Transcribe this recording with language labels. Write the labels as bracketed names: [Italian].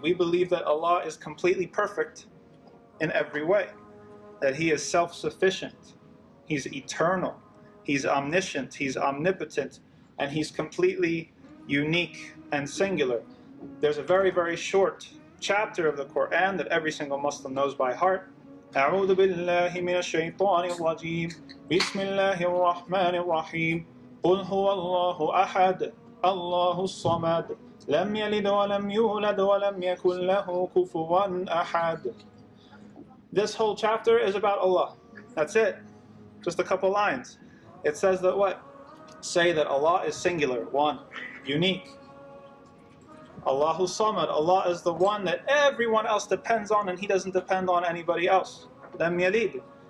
[English] We believe that Allah is completely perfect in every way, that He is self-sufficient, He's eternal, He's omniscient, He's omnipotent, and He's completely unique and singular. There's a very, very short chapter of the Quran that every single Muslim knows by heart. [Arabic] أعوذ بالله من الشيطان الرجيم بسم الله الرحمن الرحيم قل هو الله أحد الله الصمد لم يلد ولم يولد ولم يكن له كفوا أحد. [English] This whole chapter is about Allah. That's it. Just a couple lines. It says that what? Say that Allah is singular, one, unique. [Arabic] Allahu Samad, [English] Allah is the one that everyone else depends on, and He doesn't depend on anybody else. [Arabic] Lam yalid.